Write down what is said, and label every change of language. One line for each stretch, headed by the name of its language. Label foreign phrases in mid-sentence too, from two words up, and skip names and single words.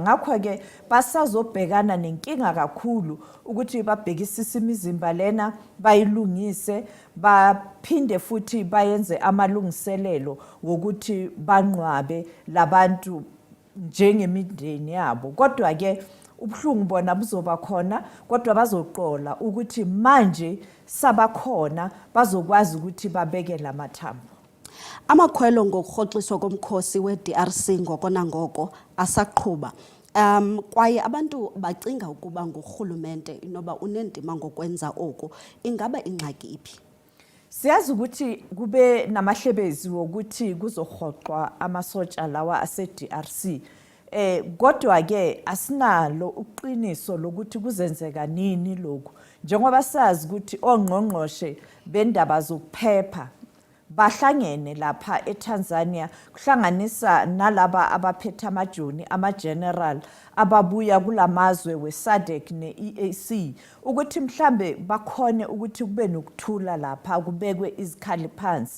Zulu: Ngakho ke basazobhekana nenkinga kakhulu ukuthi babhekisise imizimba lena bayilungise, baphinde futhi bayenze amalungiselelo wokuthi banqwabe labantu njengemindeni yabo. Kodwa ke ubhlungu bona buzoba khona, kodwa bazoqola ukuthi manje sabakhona bazokwazi ukuthi babeke lamathambo.
Xhosa: Amakhwelo ngokurhoxiswa komkhosi we-DRC ngoko nangoko asaqhuba. Kwaye abantu bacinga ukuba ngurhulumente inoba unendima ngokwenza oku. Ingaba ingxaki iphi?
Zulu: Siyazi ukuthi kube namahlebezi wokuthi kuzorhoqwa amasotsha lawa ase-DRC. Kodwa ke asinalo uqiniso lokuthi kuzenzeka nini lokhu. Njengoba sazi ukuthi ongqongqoshe bendaba zokuphepha bahlangene lapha eTanzania, kuhlanganisa nalaba abaphethe amajoni ama-general ababuya kulamazwe we-SADC ne-EAC ukuthi mhlambe bakhone ukuthi kube nokuthula lapha, kubekwe izikhali phansi.